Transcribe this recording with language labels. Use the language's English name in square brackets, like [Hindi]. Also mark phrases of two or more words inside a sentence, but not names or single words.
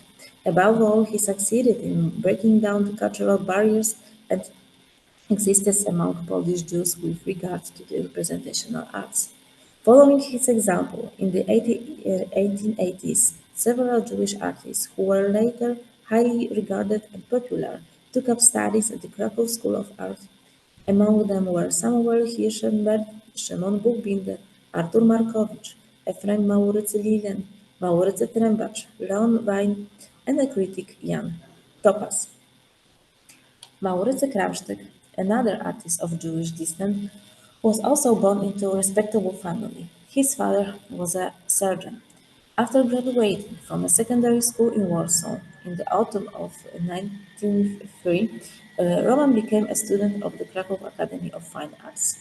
[English] Above all, he succeeded in breaking down the cultural barriers and existed among Polish Jews with regard to the representational arts. Following his example, in the 1880s, several Jewish artists, who were later highly regarded and popular, took up studies at the Krakow School of Art. Among them were Samuel Hirschenberg, Szymon Buchbinder, Artur Markowicz, Ephraim Maurycy Lilien, Maurycy Trębacz, Leon Wein, and the critic Jan Topas. Maurycy Kramsztyk, another artist of Jewish descent, was also born into a respectable family. His father was a surgeon. After graduating from a secondary school in Warsaw in the autumn of 1903, Roman became a student of the Krakow Academy of Fine Arts.